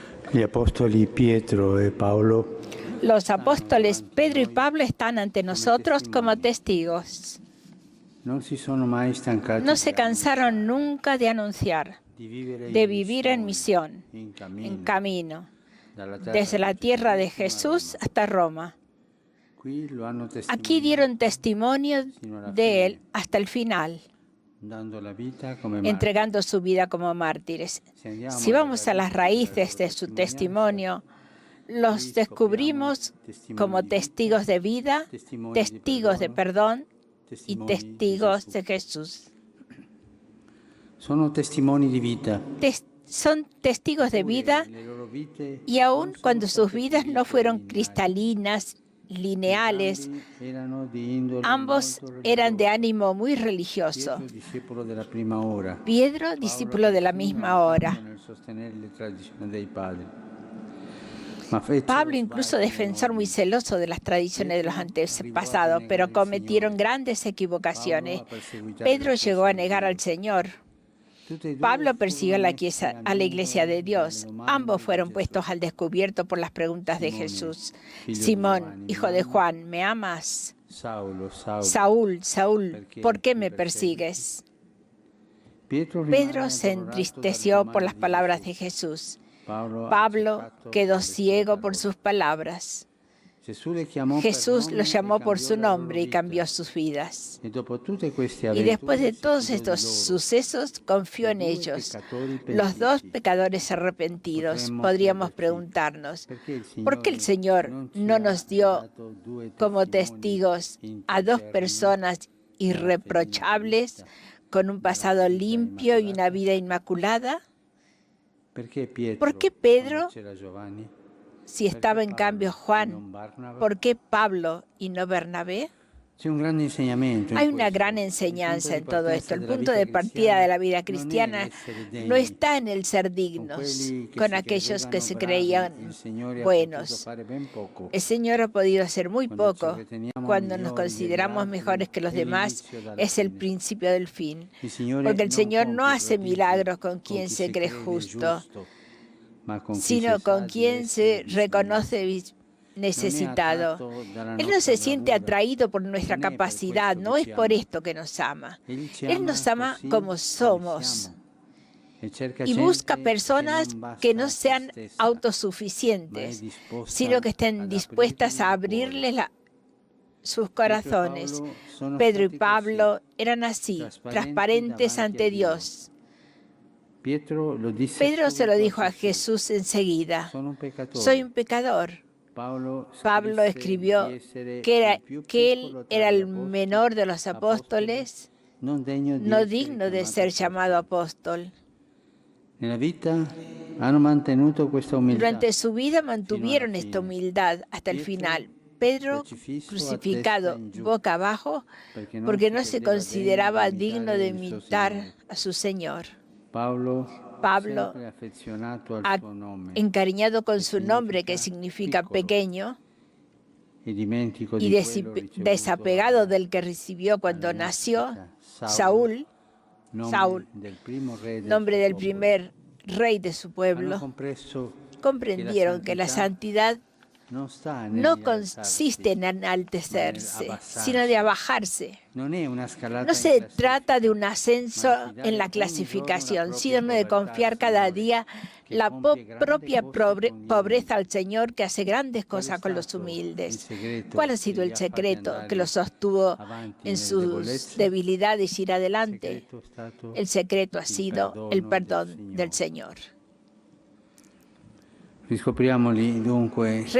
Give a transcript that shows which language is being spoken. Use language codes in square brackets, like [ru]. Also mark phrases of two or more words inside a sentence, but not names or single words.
[it] Gli apostoli Pietro e Paolo [es] Los apóstoles Pedro y Pablo están ante nosotros como testigos. [it] non si sono mai stancati [es] No se cansaron nunca de anunciar, de vivir en misión, [it] in [es] en [it] cammino, [es] camino, [it] dalla terra [es] desde la [it] di [es] tierra de [it] Gesù fino a [es] Jesús [it] Roma. [es] hasta Roma. [it] Qui lo hanno [es] Aquí [it] testimoniato [es] dieron testimonio de él hasta el final, [it] dando la vita come martiri. [es] entregando su vida como mártires. Si vamos a las raíces de su testimonio, los descubrimos como testigos de vida, testigos de perdón y testigos de Jesús. [it] Sono testimoni di vita. [es] Son testigos de vida [it] Le loro vite [es] y aun [it] non sono [es] cuando sus [it] state [es] vidas no [it] pulite, [es] fueron [it] lineari. [es] cristalinas, lineales, [it] Entrambi erano di indole [es] ambos [it] molto [es] eran de [it] religiosa. [es] ánimo muy religioso. [it] Pietro, discepolo della prima ora. [es] Pedro, discípulo de la misma hora. [it] Nel sostenere le tradizioni dei padri. Ma fecero [es] Pablo, incluso [it] sbagli [es] defensor muy [it] enormi. [es] celoso de las tradiciones de los antepasados, pero cometieron grandes equivocaciones. Pedro llegó a negar al Señor. [it] Tutti e due [es] Pablo persiguió [it] furono [es] a la iglesia de Dios. [it] alle domande [es] Ambos [it] di [es] fueron [it] Gesù. [es] puestos al descubierto por las preguntas de [it] Simone, [es] Jesús. [it] figlio di [es] Simón, [it] Giovanni, [es] hijo ¿me de amas? Juan, ¿me amas? [it] Saulo, Saulo. [es] Saúl, Saúl, [it] Perché [es] ¿por qué [it] mi [es] me persigues? persigues? [it] Pedro rimane [es] Pedro se [it] addolorato dalle [es] entristeció por [it] domande [es] las [it] di [es] palabras [it] Gesù. [es] de Jesús. [it] Pablo ha [es] Pablo [it] accettato [es] quedó [it] le sue [es] ciego por [it] parole. [es] sus palabras. [it] Gesù le chiamò per [es] Jesús [it] nome [es] lo [it] e [es] llamó por [it] cambiò [es] su [it] la loro [es] nombre y [it] vita. [es] cambió sus vidas. [it] E dopo tutte queste [es] Y después de [it] avventure si [es] todos [it] fidò di [es] estos [it] loro. [es] sucesos, confió en [it] Due [es] ellos. [it] peccatori [es] Los dos [it] pentiti. [es] pecadores arrepentidos. [it] Potremmo [es] Podríamos [it] chiederci, [es] preguntarnos, [it] perché [es] ¿por qué el Señor [it] non ci [es] no [it] ha [es] nos dio [it] dato due [es] como [it] testimoni [es] testigos a dos [it] integerrimi [es] personas irreprochables, con un pasado limpio y una vida inmaculada? [it] Perché Pietro, [es] ¿Por qué Pedro, [it] quando c'era Giovanni, [es] si estaba en cambio [it] non [es] Juan? [it] Barnaba? [es] ¿Por qué Pablo y no Bernabé? [it] C'è un grande insegnamento in [es] Hay una [it] questo. [es] gran [it] Il [es] enseñanza [it] punto [es] en [it] di [es] todo [it] partenza [es] esto. El [it] della [es] punto [it] vita [es] de partida de la vida [it] non è [es] cristiana [it] l'essere degni [es] no está en el ser [it] con [es] dignos, [it] quelli che [es] con [it] si [es] aquellos que se [it] credevano bravi. [es] creían [it] Il Signore ha potuto [es] buenos. [it] fare ben poco. [es] El Señor ha podido hacer muy [it] Cuando ci [es] poco. [it] riteniamo [es] Cuando nos [it] migliori degli [es] consideramos [it] altri, [es] mejores que los [it] è [es] demás, [it] l'inizio dalla [es] es el [it] fine. [es] principio del fin. [it] Il Signore [es] Porque el [it] non [es] Señor no [it] compie [es] hace [it] prodigi [es] milagros con [it] con [es] quien [it] chi [es] se [it] si [es] cree [it] crede [es] justo, [it] giusto, ma con chi [es] sino [it] si [es] con [it] sa di [es] quien se [it] essere bisognoso. [es] reconoce necesitado. [it] Non è attratto dalla [es] Él no [it] nostra [es] se siente [it] bravura. [es] atraído por nuestra [it] Non è per [es] capacidad, [it] questo [es] no [it] che [es] es [it] ci [es] por [it] ama. [es] esto que nos ama. [it] Egli ci [es] Él nos ama [it] così [es] como [it] quali [es] somos [it] siamo. E cerca [es] y busca [it] gente [es] personas [it] che non basta [es] que no [it] a se [es] sean [it] stessa, ma è [es] autosuficientes, [it] disposta [es] sino que estén [it] ad [es] dispuestas a [it] aprirgli il cuore. [es] abrirles sus [it] Pietro e [es] corazones. [it] Paolo sono [es] Pedro y [it] stati [es] Pablo eran así, [it] trasparenti [es] transparentes [it] davanti [es] ante [it] a Dio. [es] Dios. [it] Pietro lo disse [es] Pedro se lo [it] subito [es] dijo a [it] Gesù. [es] Jesús enseguida: [it] Sono un peccatore. [es] soy un pecador. [it] Pablo [es] Pablo [it] scrisse [es] escribió [it] di essere [es] que [it] il più [es] él [it] piccolo tra [es] era [it] gli [es] el [it] apostoli, [es] menor de los apóstoles, [it] non degno di [es] no [it] essere [es] digno de [it] chiamato [es] ser llamado [it] apostolo. [es] apóstol. [it] Nella vita hanno mantenuto questa umiltà. [es] Durante su vida [it] fino alla [es] mantuvieron esta [it] fine. [es] humildad hasta el [it] Pietro, [es] final. Pedro, [it] crocifisso a [es] crucificado [it] testa in giù, [es] boca abajo, porque no se [it] credeva [es] consideraba [it] degno [es] digno de [it] il suo [es] imitar [it] Signore. [es] a su Señor. [it] Pablo, [es] Pablo, [it] sempre affezionato al suo nome, [es] encariñado con [it] che [es] su nombre, que significa [it] piccolo, [es] pequeño, [it] e dimentico [es] y [it] di quello ricevuto [es] desapegado [it] alla [es] del que recibió cuando [it] alla [es] nació, [it] nascita. [es] Saúl, [it] nome [es] Saúl, [it] del primo re del [es] nombre [it] suo [es] del [it] popolo. [es] primer rey de su [it] Hanno [es] pueblo, [it] compreso [es] comprendieron que la santidad [it] non sta [es] no [it] nell'alzarsi, [es] consiste en [it] ma [es] enaltecerse, [it] nell'abbassarsi. [es] sino de abajarse. [it] Non è una scalata [es] No [it] in [es] se [it] classifica, [es] trata de un ascenso [it] ma di dare [es] en la [it] ogni [es] clasificación, [it] giorno la [es] sino [it] propria [es] de [it] povertà al [es] confiar cada [it] Signore, [es] día [it] che [es] la [it] compie grandi [es] propia [it] cose con gli [es] pobreza [it] umili. [es] al Señor, que hace grandes [it] Qual è [es] cosas con los [it] stato il [es] humildes. [it] segreto [es] ¿Cuál ha [it] che [es] sido [it] li [es] el [it] ha fatti [es] secreto [it] andare [es] que los sostuvo [it] avanti [es] en [it] nelle [es] sus [it] debolezze? [es] debilidades y ir [it] Il [es] adelante? [it] segreto è stato [es] El secreto ha [it] il [es] sido el [it] perdono [es] perdón del Señor. [it] Riscopriamoli dunque testimoni di